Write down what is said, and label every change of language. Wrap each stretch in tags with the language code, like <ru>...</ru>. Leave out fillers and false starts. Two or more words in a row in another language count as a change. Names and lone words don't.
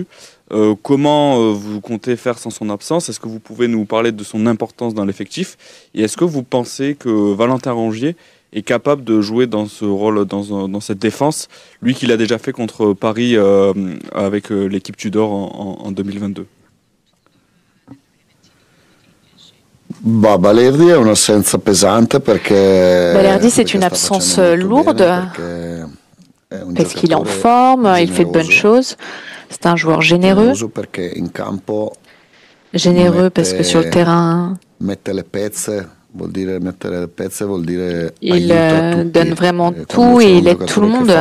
<fr>Comment vous comptez faire sans son absence? Est-ce que vous pouvez nous parler de son importance dans l'effectif? Et est-ce que vous pensez que Valentin Rongier est capable de jouer dans ce rôle, dans cette défense, lui qui l'a déjà fait contre Paris avec l'équipe Tudor en 2022?</fr> <it>Balerdi è un'assenza pesante perché...</it> <fr>Balerdi, c'est une absence lourde parce qu'il est en forme, il fait de bonnes choses. C'est un joueur généreux. Généreux parce que sur le terrain, il donne vraiment tout et il aide tout le monde.</fr>